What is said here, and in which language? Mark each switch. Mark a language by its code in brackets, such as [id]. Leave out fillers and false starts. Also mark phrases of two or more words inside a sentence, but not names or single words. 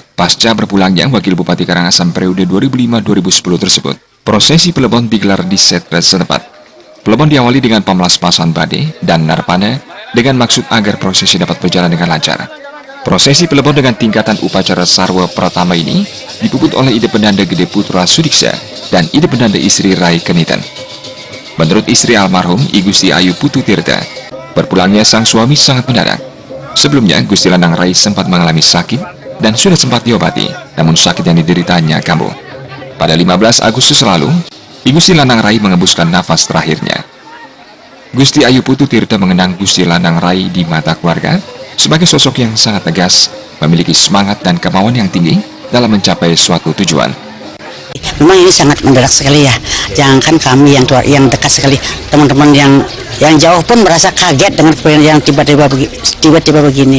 [id] Pasca berpulangnya Wakil Bupati Karangasem periode 2005-2010 tersebut, prosesi pelebon digelar di setra setempat. Pelebon diawali dengan pemelaspasan bade dan narpane dengan maksud agar prosesi dapat berjalan dengan lancar. Prosesi pelebon dengan tingkatan upacara sarwa pertama ini dipuput oleh Ide Pendanda Gede Putra Sudiksa dan Ide Pendanda Istri Rai Kenitan. Menurut istri almarhum, I Gusti Ayu Putu Tirta, berpulangnya sang suami sangat mendadak. Sebelumnya, Gusti Lanang Rai sempat mengalami sakit dan sudah sempat diobati, namun sakit yang dideritanya kambuh. Pada 15 Agustus lalu, I Gusti Lanang Rai mengembuskan nafas terakhirnya. Gusti Ayu Putu Tirta mengenang Gusti Lanang Rai di mata keluarga sebagai sosok yang sangat tegas, memiliki semangat dan kemauan yang tinggi dalam mencapai suatu tujuan. Memang ini sangat mendadak sekali ya. Jangankan kami yang dekat sekali, teman-teman yang jauh pun merasa kaget dengan yang tiba-tiba begini.